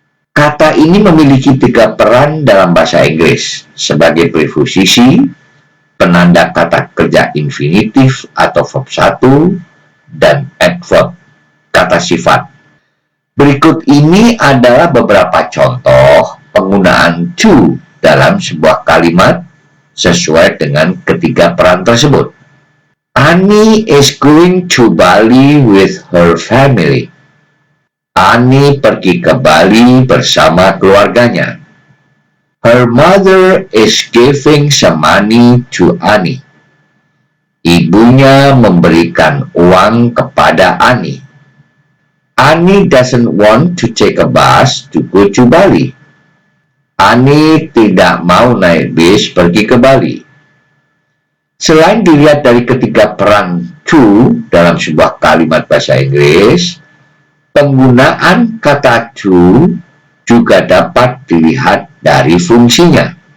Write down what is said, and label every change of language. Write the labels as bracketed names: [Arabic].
[Indonesian] Kata ini memiliki tiga peran dalam bahasa Inggris sebagai preposisi, penanda kata kerja infinitif atau verb 1, dan adverb, kata sifat. Berikut ini adalah beberapa contoh penggunaan to dalam sebuah kalimat sesuai dengan ketiga peran tersebut. [English] Annie is going to Bali with her family. [Indonesian] Annie pergi ke Bali bersama keluarganya. [English] Her mother is giving some money to Annie. [Indonesian] Ibunya memberikan uang kepada Annie. [English] Annie doesn't want to take a bus to go to Bali. [Indonesian] Annie tidak mau naik bis pergi ke Bali. Selain dilihat dari ketiga peran to dalam sebuah kalimat bahasa Inggris, penggunaan kata to juga dapat dilihat dari fungsinya.